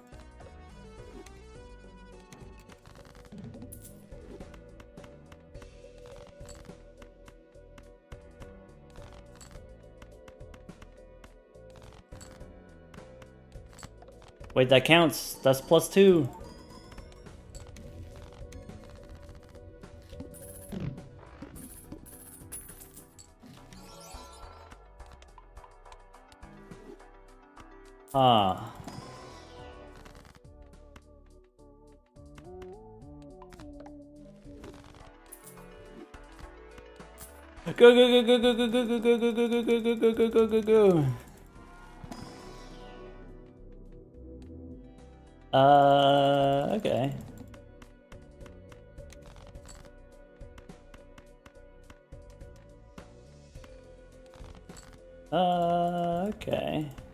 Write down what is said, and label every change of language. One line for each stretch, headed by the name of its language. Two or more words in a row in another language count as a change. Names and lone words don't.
English: Wait, that counts. That's +2. Ah. Go go go go go go go go go go go go go go go go go go. Okay. Okay.